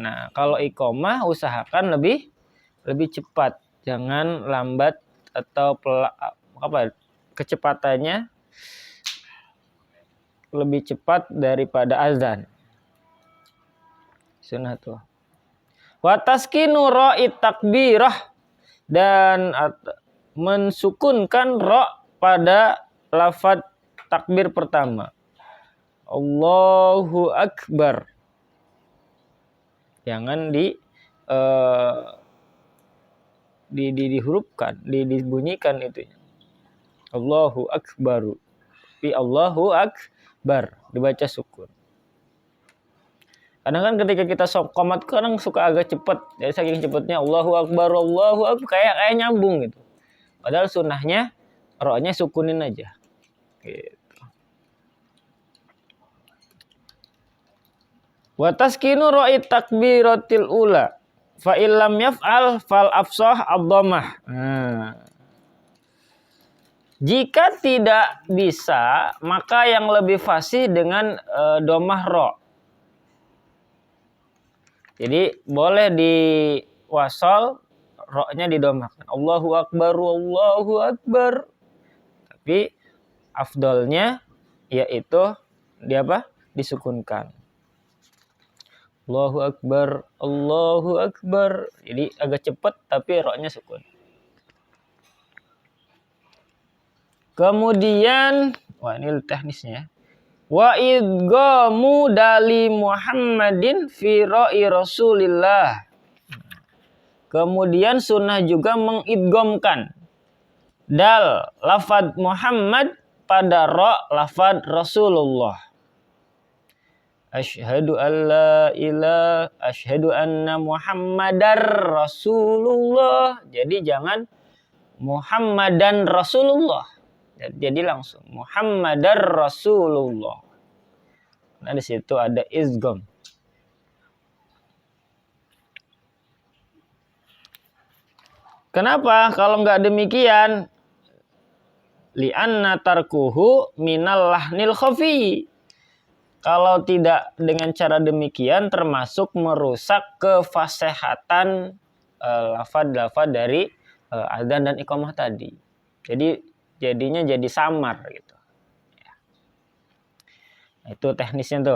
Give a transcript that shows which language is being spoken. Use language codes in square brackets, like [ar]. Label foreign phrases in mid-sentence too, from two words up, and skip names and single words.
[id] Nah, kalau iqamah usahakan lebih cepat, jangan lambat atau kecepatannya lebih cepat daripada azan. Sunnah tuh. [ar] وتسكين راء التكبيرة, [id] dan mensukunkan ra pada lafaz takbir pertama. [ar] الله أكبر. [id] Jangan dihurufkan, dibunyikan itu. [ar] الله أكبرُ. [id] Tapi [ar] الله أكبر [id] dibaca sukun. Kadang kan ketika kita qomat kadang suka agak cepat. Jadi saking cepatnya [ar] الله أكبر [id] kayak nyambung gitu. Padahal sunnahnya ra-nya sukunin aja. Gitu. [ar] وتسكين راء التكبيرة الأولى فإن لم يفعل فالأفصح الضمة. [id] Jika tidak bisa, maka yang lebih fasih dengan dhammah ra. Jadi boleh di wasal, ra-nya didomahkan. [ar] الله أكبر. [id] Tapi afdolnya yaitu dia apa? Disukunkan. [ar] الله أكبر، الله أكبر. [id] Jadi agak cepat tapi roknya sukun. Kemudian, wah ini teknisnya. [ar] وإدغام دال محمد في راء رسول الله. [id] Kemudian sunnah juga mengidghamkan dal lafad Muhammad pada ra lafad Rasulullah. [ar] أشهد أن لا إله أشهد أن محمدا رسول الله. [id] Jadi jangan [ar] محمدًا رسول الله. [id] Jadi langsung [ar] محمدا رسول الله. [id] Nah di situ ada izgham. Kenapa kalau nggak demikian? [ar] لأن تركه من اللحن الخفي. [id] Kalau tidak dengan cara demikian termasuk merusak kefasihatan lafaz-lafaz dari adzan dan iqamah tadi. Jadi jadinya jadi samar gitu. Ya. Nah, itu teknisnya tuh.